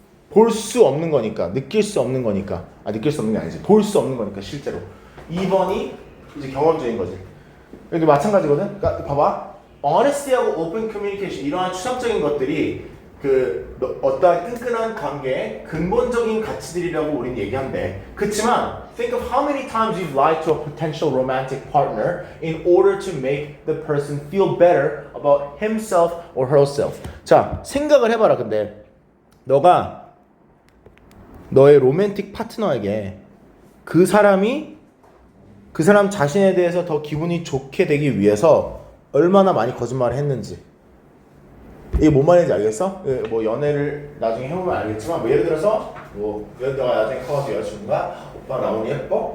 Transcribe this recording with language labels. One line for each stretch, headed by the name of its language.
Korean: 볼 수 없는 거니까, 느낄 수 없는 거니까. 느낄 수 없는 게 아니지. 볼 수 없는 거니까, 실제로. 2번이 이제 경험적인 거지. 여기 마찬가지거든? 그러니까 봐봐. Honesty하고 open communication, 이러한 추상적인 것들이 어떠한 끈끈한 관계의 근본적인 가치들이라고 우린 얘기한대. 그치만
English: think of how many times you've lied to a potential romantic partner in order to make the person feel better about himself or herself.
Korean: 자, 생각을 해봐라. 근데 너가 너의 로맨틱 파트너에게 그 사람 자신에 대해서 더 기분이 좋게 되기 위해서 얼마나 많이 거짓말을 했는지. 이게 뭔 말인지 알겠어? 뭐 연애를 나중에 해보면 알겠지만 뭐 예를 들어서 너가 나중에 커가지고 여자친구가 오빠 나 오늘 예뻐?